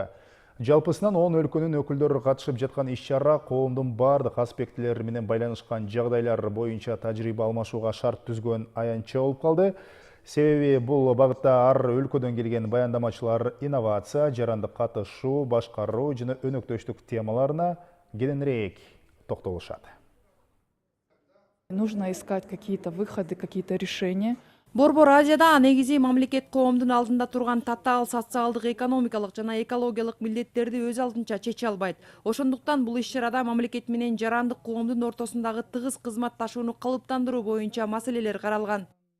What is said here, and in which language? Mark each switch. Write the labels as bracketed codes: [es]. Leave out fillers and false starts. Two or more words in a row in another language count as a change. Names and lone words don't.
[ky] Жалпысынан 10 өлкөнүн өкүлдөрү катышып жаткан иш-чара коомдун бардык аспектилери менен байланышкан жагдайлар боюнча тажрыйба алмашууга шарт түзгөн аянтча болуп калды. Себеби бул багытта ар өлкөдөн келген баяндамачылар инновация, жарандык катышуу, башкаруу жана өнөктөштүк темаларына кененирээк токтолушат. [ru] Нужно искать какие-то выходы, какие-то решения. [ky] Борбор Азияда негизи мамлекет коомдун алдында турган татаал социалдык, экономикалык жана экологиялык милдеттерди өз алдынча чече албайт. Ошондуктан бул иш-чарада мамлекет менен жарандык коомдун ортосундагы тыгыз кызматташууну калыптандыруу боюнча маселелер каралган.